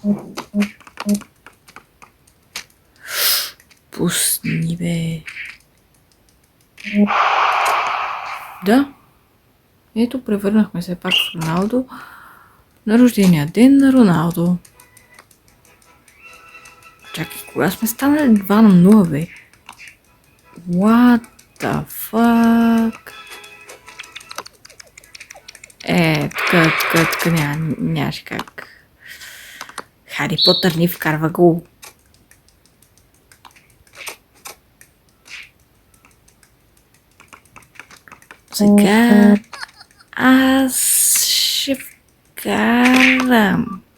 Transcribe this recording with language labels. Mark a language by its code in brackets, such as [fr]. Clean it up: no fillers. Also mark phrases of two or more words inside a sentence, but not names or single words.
[bg] Пусни, бе. Да. Ето, превърнахме се пак в Роналдо. На рождения ден на Роналдо. Чакай, кога сме станали 2-0, бе? [en] What the fuck? [bg] Тук нямаше как. Хари Потър ни вкарва гол. Сега аз ще вкарам.